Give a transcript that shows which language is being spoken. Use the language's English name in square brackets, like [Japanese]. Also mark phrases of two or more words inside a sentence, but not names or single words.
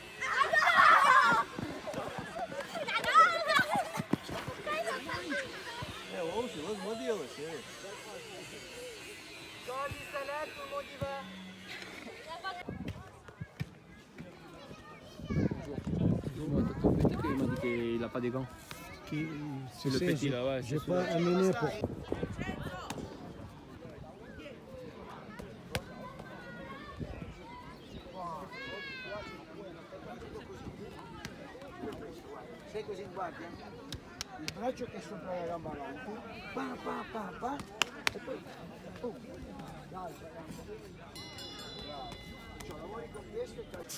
[French] Dans les salades, tout le monde y va. Il m'a dit qu'il n'a pas des gants. C'est le petit là, ouais. J'ai pas amené pour. [Italian] Sei così guardi, il braccio che è sopra la gamba avanti, pa pa pa pa, e poi dai, bravo, cioè lavori con questo e